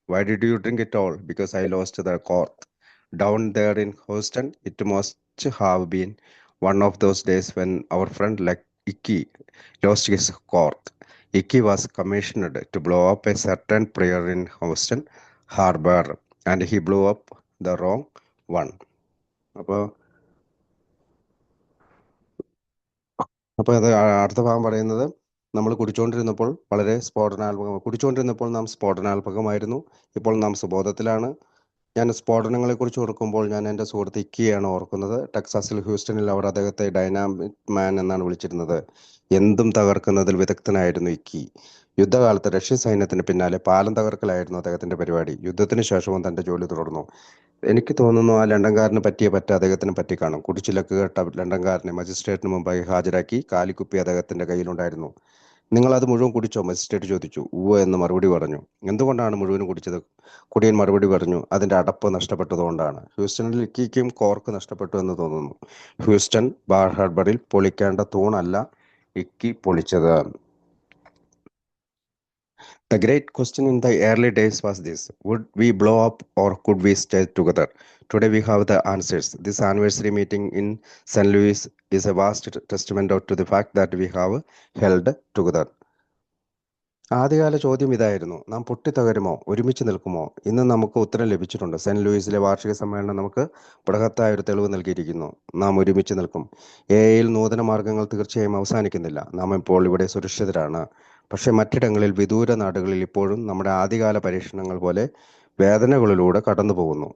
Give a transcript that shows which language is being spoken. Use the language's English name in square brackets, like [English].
[English] "Why did you drink at all?" "Because I lost the cork." Down there in Houston, it must have been one of those days when our friend like Icky lost his cork. Icky was commissioned to blow up a certain pier in Houston Harbor, and he blew up the wrong one. [Malayalam] അപ്പോൾ അത് അടുത്ത ഭാഗം പറയുന്നത്, നമ്മൾ കുടിച്ചുകൊണ്ടിരുന്നപ്പോൾ നാം സ്ഫോടനാത്മകമായിരുന്നു. ഇപ്പോൾ നാം സുബോധത്തിലാണ്. ഞാൻ സ്ഫോടനങ്ങളെക്കുറിച്ച് ഓർക്കുമ്പോൾ ഞാൻ എൻ്റെ സുഹൃത്ത് ഇക്കിയാണ് ഓർക്കുന്നത്. ടെക്സാസിൽ ഹ്യൂസ്റ്റണിൽ അവർ അദ്ദേഹത്തെ ഡൈനാമിറ്റ് മാൻ എന്നാണ് വിളിച്ചിരുന്നത്. എന്തും തകർക്കുന്നതിൽ വിദഗ്ധനായിരുന്നു ഇക്കി. യുദ്ധകാലത്ത് റഷ്യൻ സൈന്യത്തിന് പിന്നാലെ പാലം തകർക്കലായിരുന്നു അദ്ദേഹത്തിന്റെ പരിപാടി. യുദ്ധത്തിന് ശേഷവും തന്റെ ജോലി തുടർന്നു. എനിക്ക് തോന്നുന്നു ആ ലണ്ടൻകാരന് പറ്റിയ പറ്റ് അദ്ദേഹത്തിന് പറ്റി കാണും. കുടിച്ചിലക്ക് കേട്ട ലണ്ടൻകാരനെ മജിസ്ട്രേറ്റിന് മുമ്പായി ഹാജരാക്കി കാലിക്കുപ്പി അദ്ദേഹത്തിന്റെ കയ്യിലുണ്ടായിരുന്നു. "നിങ്ങൾ അത് മുഴുവൻ കുടിച്ചോ?" മജിസ്ട്രേറ്റ് ചോദിച്ചു. "ഉവ്വ്" എന്ന് മറുപടി പറഞ്ഞു. "എന്തുകൊണ്ടാണ് മുഴുവനും കുടിച്ചത്?" കുടിയൻ മറുപടി പറഞ്ഞു, "അതിന്റെ അടപ്പ് നഷ്ടപ്പെട്ടതുകൊണ്ടാണ്." ഹ്യൂസ്റ്റണിൽ ഇക്കിക്കും കോർക്ക് നഷ്ടപ്പെട്ടു എന്ന് തോന്നുന്നു. ഹ്യൂസ്റ്റൺ ബാർ ഹാർബറിൽ പൊളിക്കേണ്ട തൂണല്ല ഇക്കി പൊളിച്ചത്. [English] The great question in the early days was this: would we blow up or could we stay together? Today we have the answers. This anniversary meeting in St. Louis is a vast testament to the fact that we have held together. [Malayalam] ആദ്യകാല ചോദ്യം ഇതായിരുന്നു: നാം പൊട്ടിത്തകരുമോ, ഒരുമിച്ച് നിൽക്കുമോ? ഇന്ന് നമുക്ക് ഉത്തരം ലഭിച്ചിട്ടുണ്ട്. സെന്റ് ലൂയിസിലെ വാർഷിക സമ്മേളനം നമുക്ക് ബൃഹത്തായ ഒരു തെളിവ് നൽകിയിരിക്കുന്നു. നാം ഒരുമിച്ച് നിൽക്കും. എയിൽ നൂതന മാർഗങ്ങൾ തീർച്ചയായും അവസാനിക്കുന്നില്ല. നാം ഇപ്പോൾ ഇവിടെ സുരക്ഷിതരാണ്. പക്ഷെ മറ്റിടങ്ങളിൽ, വിദൂര നാടുകളിൽ ഇപ്പോഴും നമ്മുടെ ആദ്യകാല പരീക്ഷണങ്ങൾ പോലെ വേദനകളിലൂടെ കടന്നു പോകുന്നു.